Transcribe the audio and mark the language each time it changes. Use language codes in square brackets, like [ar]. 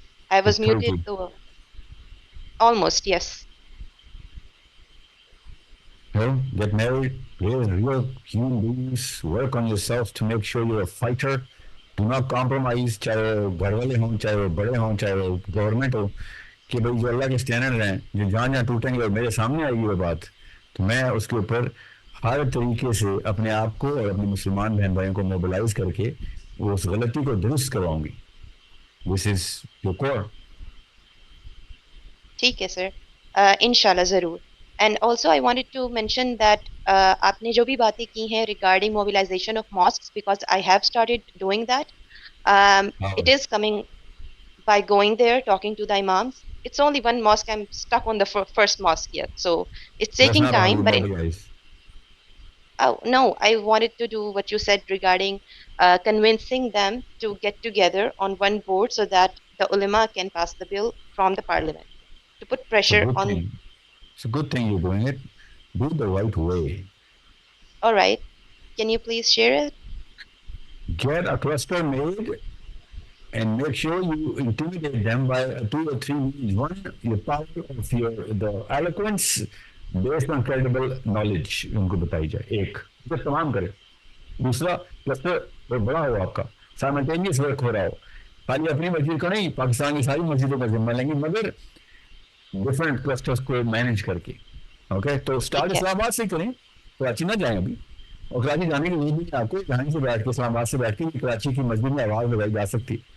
[en] I was muted تو almost yes. Well, get married, raise real human beings, work on yourself to make sure you're a fighter. Do not compromise, [ur] چاہے وہ گھر والے ہوں, چاہے وہ بڑے ہوں, چاہے وہ گورنمنٹ ہو, کہ بھائی جو اللہ کے اسٹینڈرڈ ہیں, جو جہاں ٹوٹیں گے اور میرے سامنے آئے گی وہ بات, تو میں اس کے اوپر ہر طریقے سے اپنے آپ کو اور اپنے مسلمان بہن بھائیوں کو موبلائز کر کے اس غلطی کو درست کرواؤں گی. [en] This is your core. [ur] ٹھیک ہے سر, انشاءاللہ ضرور. [en] and also I wanted to mention that [ur] آپ نے جو بھی باتیں کی ہیں [en] Regarding mobilization of masks, because I have started doing that. It is coming by going there, talking to the imams. It's only one mosque. I'm stuck on the first mosque yet, so it's taking time. But oh no, I wanted to do what you said regarding convincing them to get together on one board so that the ulama can pass the bill from the parliament to put pressure on. It's a good thing you're doing it. Do it the right way. All right, can you please share it? Get a cluster made and make sure you intimidate them by 2 or 3 means. One, the power of the eloquence based on credible knowledge. [ur] ان کو بتائی جائے. ایک جو تمام کرے. دوسرا cluster بڑا ہو آپ کا, سائملٹینیس ورک ہو رہا ہو, خالی اپنی مسجد کو نہیں, پاکستان کی ساری مسجدوں کا ذمہ لیں گے, مگر ڈفرینٹ کلسٹرس کو مینیج کر کے. اوکے, تو اسٹارٹ اسلام آباد سے کریں, کراچی نہ جائیں ابھی, اور کراچی جانے کی ضرورت نہیں آپ کو, یہیں سے بیٹھ کے اسلام آباد سے بیٹھ کے کراچی کی مسجد میں آواز لگائی جا سکتی.